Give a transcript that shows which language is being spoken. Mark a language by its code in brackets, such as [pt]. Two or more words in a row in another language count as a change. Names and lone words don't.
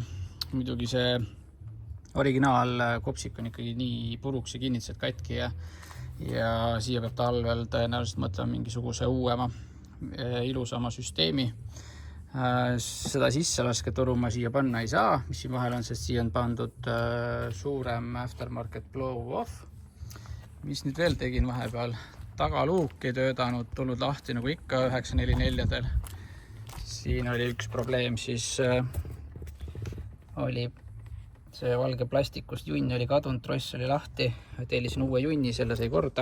[et] Muidugi see originaal kopsik on ikkagi nii puruks ja kinnitused katki ja siia peab talvel tõenäoliselt mõtlema mingisuguse uuema, ilusama süsteemi. Seda sisselasketoru ma siia panna ei saa, mis siin vahel on, sest siia on pandud suurem [en] aftermarket blow-off. [et] Mis nüüd veel tegin vahepeal? Tagaluuk ei töötanud, tulnud lahti nagu ikka 944-del. Siin oli üks probleem, siis oli see valge plastikust junn oli kadunud, tross oli lahti, tellisin uue junni, selle sai korda.